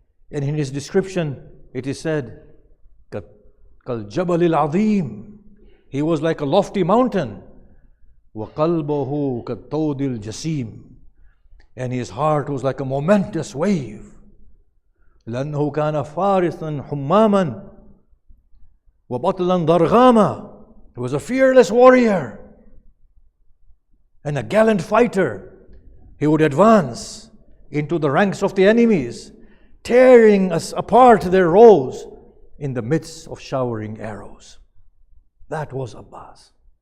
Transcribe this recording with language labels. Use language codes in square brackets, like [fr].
[en] And in his description, it is said, [ar] Kal Jabalil Azim. [en] He was like a lofty mountain. [ar] وَقَلْبُهُ كَالطَّوْدِ الْجَسِيمِ. [en] And his heart was like a momentous wave. [ar] لأنه كان فارسا حماما وبطلا ضرغاما. [en] He was a fearless warrior and a gallant fighter. He would advance into the ranks of the enemies, tearing us apart their rows in the midst of showering arrows. That was Abbas.